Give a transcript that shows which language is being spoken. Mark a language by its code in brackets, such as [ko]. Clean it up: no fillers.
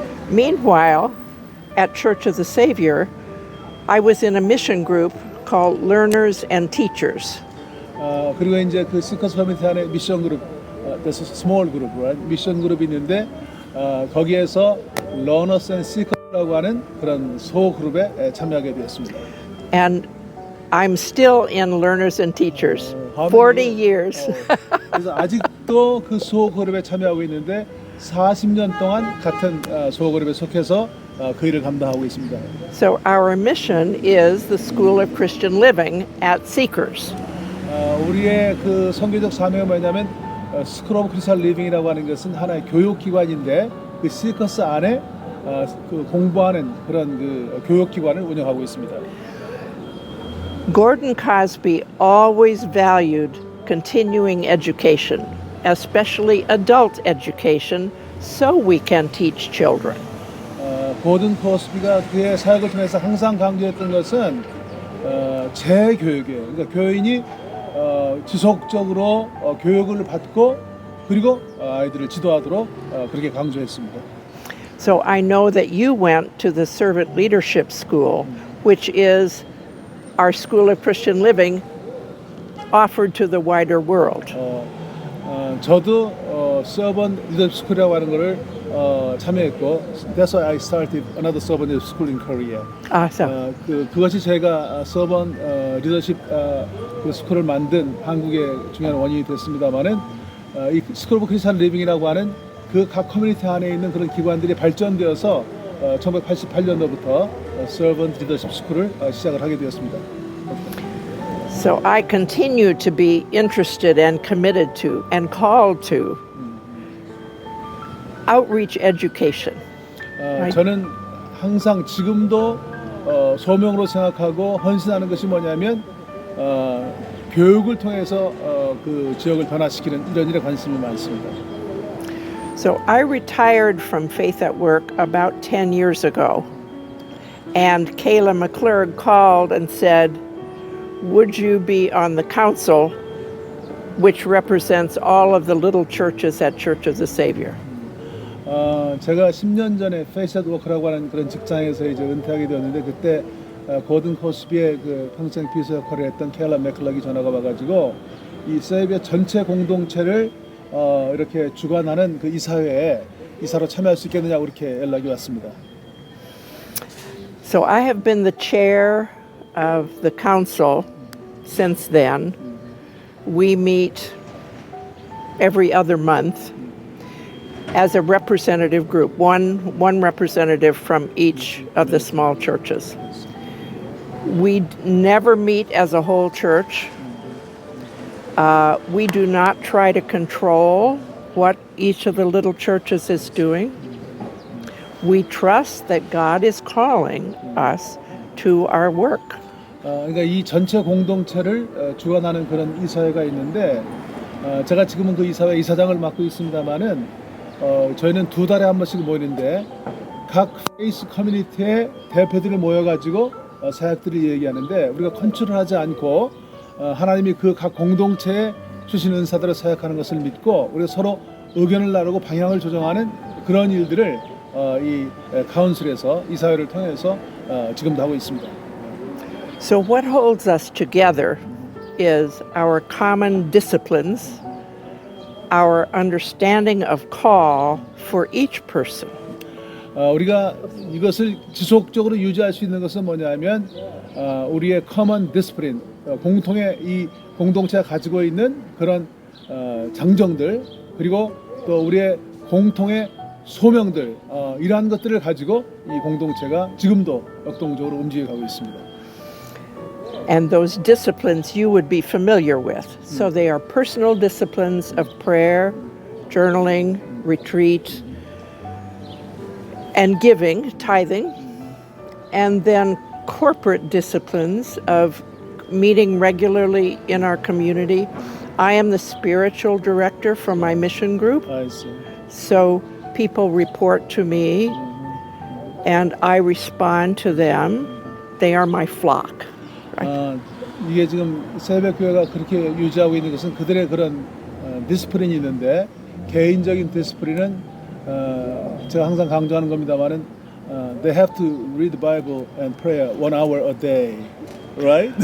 [en] Meanwhile, at Church of the Savior, I was in a mission group called Learners and Teachers. [ko] 그리고 이제 그 시커스 커뮤니티 안에 미션 그룹, [en] there's a small group, right? [ko] 미션 그룹이 있는데 거기에서 Learners and Seekers라고 하는 그런 소 그룹에 참여하게 되었습니다. [en] And I'm still in Learners and Teachers. 40 years. [ko] 그래서 아직도 그 소 그룹에 참여하고 있는데 40년 동안 같은 소 그룹에 속해서 그 일을 감당하고 있습니다. [en] So our mission is the School of Christian Living at Seekers. [ko] 우리의 그 선교적 사명은 뭐냐면 스쿨 오브 크리스천 리빙이라고 하는 것은 하나의 교육기관인데 그 시커스 안에 그 공부하는 그런 그 교육기관을 운영하고 있습니다. [en] Gordon Cosby always valued continuing education, especially adult education, so we can teach children. [ko] 고든 코스비가 그의 사역을 통해서 항상 강조했던 것은 재교육이에요. 그러니까 교인이 지속적으로 교육을 받고 그리고 아이들을 지도하도록 그렇게 강조했습니다. [en] So I know that you went to the Servant Leadership School, which is our School of Christian Living offered to the wider world. [ko] 저도 Servant Leadership School이라고 하는 거를 참여했고, [en] that's why I started another Servant Leadership School in Korea. [ko] 그것이 제가 Servant Leadership 그 스쿨을 만든 한국의 중요한 원인이 됐습니다만은 이 스쿨 오브 크리스천 리빙이라고 하는 그 각 커뮤니티 안에 있는 그런 기관들이 발전되어서 1988년도부터 Servant Leadership School을 시작을 하게 되었습니다. [en] So I continue to be interested and committed to and called to outreach education. [ko] 저는 항상 지금도 소명으로 생각하고 헌신하는 것이 뭐냐면 교육을 통해서 그 지역을 변화시키는 이런 일에 관심이 많습니다. [en] So I retired from Faith at Work about 10 years ago, and Kayla McClurg called and said, would you be on the council which represents all of the little churches at Church of the Savior? [ko] 제가 10년 전에 페이스 앳 워크라고 하는 그런 직장에서 이제 은퇴하게 되었는데 그때 고든 코스비의 그 평생 비서 역할을 했던 케일라 맥클락이 전화가 와가지고 이 세이비어 전체 공동체를 이렇게 주관하는 그 이사회에 이사로 참여할 수 있겠느냐고 이렇게 연락이 왔습니다. [en] So I have been the chair of the council since then. We meet every other month as a representative group, one representative from each of the small churches. We never meet as a whole church. We do not try to control what each of the little churches is doing. We trust that God is calling us to our work. [ko] 그러니까 이 전체 공동체를 주관하는 그런 이사회가 있는데 제가 지금은 그 이사회 이사장을 맡고 있습니다만은 저희는 2달에 한 번씩 모이는데 각 페이스 커뮤니티의 대표들이 모여가지고 사역들을 얘기하는데 우리가 컨트롤하지 않고 하나님이 그 각 공동체에 주신 은사들을 사역하는 것을 믿고 우리가 서로 의견을 나누고 방향을 조정하는 그런 일들을 이 카운슬에서 이사회를 통해서 지금도 하고 있습니다. [en] So what holds us together is our common disciplines, our understanding of call for each person. [ko] 우리가 이것을 지속적으로 유지할 수 있는 것은 뭐냐면 우리의 common discipline, 공통의 이 공동체가 가지고 있는 그런 장정들 그리고 또 우리의 공통의 소명들 이러한 것들을 가지고 이 공동체가 지금도 역동적으로 움직여가고 있습니다. [en] And those disciplines you would be familiar with. So they are personal disciplines of prayer, journaling, retreat, and giving, tithing, and then corporate disciplines of meeting regularly in our community. I am the spiritual director for my mission group. I see. So people report to me and I respond to them. They are my flock. [ko] 이게 지금 세이비어교회가 그렇게 유지하고 있는 것은 그들의 그런 디스플린이 있는데 개인적인 디스플린은 제가 항상 강조하는 겁니다만은 [en] they have to read the Bible and pray 1 hour a day, right?